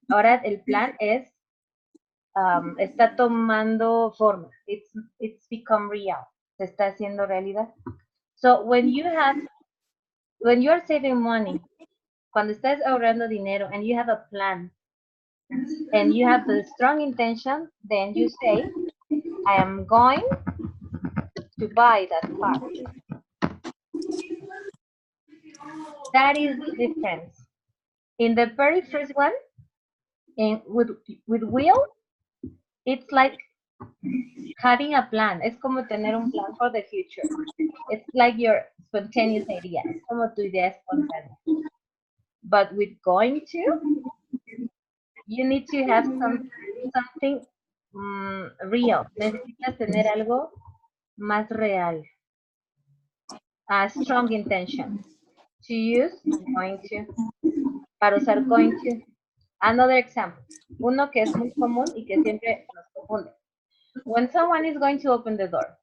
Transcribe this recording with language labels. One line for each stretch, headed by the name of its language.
Spanish: Ahora el plan es está tomando forma.
English: It's become real.
Spanish: Se está haciendo realidad.
English: So when you are saving money,
Spanish: cuando estás ahorrando dinero
English: and you have a plan and you have the strong intention, then you say, I am going to buy that car. That is the difference. In the very first one, with will, it's like having a plan.
Spanish: Es como tener un plan
English: for the future. It's like your spontaneous idea.
Spanish: Es como tu idea espontánea.
English: But with going to, you need to have something real.
Spanish: Necesitas tener algo más real.
English: A strong intention. To use going to.
Spanish: Para usar
English: going to. Another example.
Spanish: Uno que es muy común y que siempre nos confunde.
English: When someone is going to open the door.